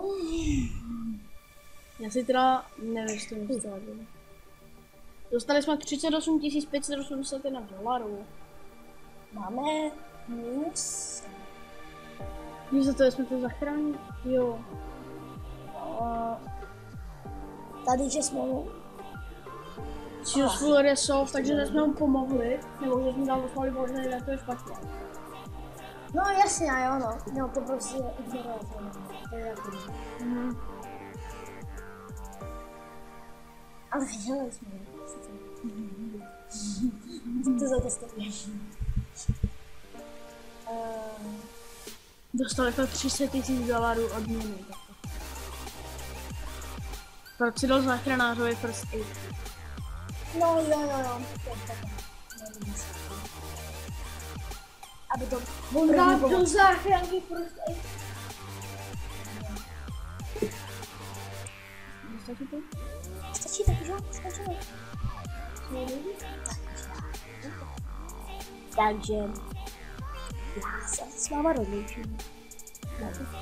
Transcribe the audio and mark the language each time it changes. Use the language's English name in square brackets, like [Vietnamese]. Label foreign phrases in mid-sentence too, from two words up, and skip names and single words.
[Czech] Já si teda nevím, co to stalo. Dostali jsme 38 581 dolarů. Máme minus. Víš, za to jsme to zachránili? Jo. Tady, že jsme mu... [English] Useful resolve, [Czech] takže jsme mu pomohli, nebo že jsme dali poslali možná, jak to je špatně. No jasně, jo no. No to prostě ignorovat, to je jako... Ale viděli jsme, to za to stojí. Dostali jsme 300 000 dolarů odměny. Proč si dal záchranářovi [English] first aid? [Czech] No jo. Aby to Vrát do záchranky [English] first aid. [Czech] Stačí to? Stačí tak, že? Stačilo. Takže já se s váma rozloučím.